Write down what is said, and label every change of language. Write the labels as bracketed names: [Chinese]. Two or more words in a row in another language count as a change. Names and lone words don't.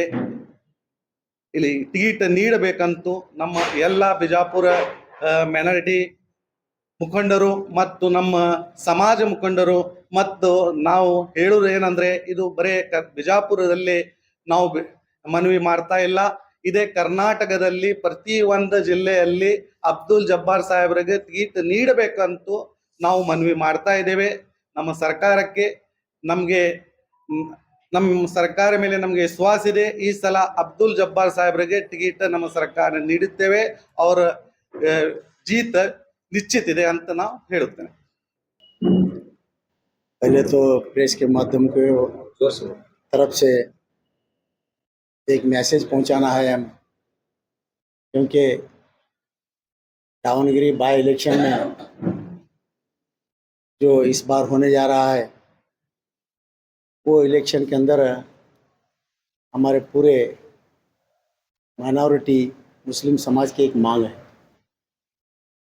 [Kannada] ಇಲ್ಲಿ ಟಿಕೆಟ್ ನೀಡಬೇಕಂತೂ ನಮ್ಮ ಎಲ್ಲ ಬಿಜಾಪುರ ಮೈನಾರಿಟಿ ಮುಖಂಡರು ಮತ್ತು ನಮ್ಮ ಸಮಾಜ ಮುಖಂಡರು ಮತ್ತು ನಾವು ಹೇಳೋದು ಏನಂದ್ರೆ, ಇದು ಬರೇ ಬಿಜಾಪುರದಲ್ಲಿ ನಾವು ಮನವಿ ಮಾಡ್ತಾ ಇಲ್ಲ, ಇದೇ ಕರ್ನಾಟಕದಲ್ಲಿ ಪ್ರತಿ ಒಂದು ಜಿಲ್ಲೆಯಲ್ಲಿ ಅಬ್ದುಲ್ ಜಬ್ಬಾರ್ ಸಾಹೇಬರಿಗೆ ಟಿಕೆಟ್ ನೀಡಬೇಕಂತೂ ನಾವು ಮನವಿ ಮಾಡ್ತಾ ಇದ್ದೇವೆ. ನಮ್ಮ ಸರ್ಕಾರಕ್ಕೆ ನಮ್ಮ ಸರ್ಕಾರ ಮೇಲೆ ನಮಗೆ ವಿಶ್ವಾಸ ಇದೆ. ಈ ಸಲ ಅಬ್ದುಲ್ ಜಬ್ಬಾರ್ ಸಾಹೇಬರಿಗೆ ಟಿಕೆಟ್ ನಮ್ಮ ಸರ್ಕಾರ ನೀಡುತ್ತೇವೆ. ಅವರ [Hindi] जीत निश्चित [Kannada] ಇದೆ ಅಂತ ನಾವು ಹೇಳುತ್ತೇನೆ. [Hindi] पहले तो प्रेस के माध्यम को तरफ से एक मैसेज पहुंचाना है हम, क्योंकि दावणगिरी [English] by election [Hindi] में जो इस बार होने जा रहा है, वो इलेक्शन के अंदर हमारे पूरे माइनॉरिटी मुस्लिम समाज की एक मांग है।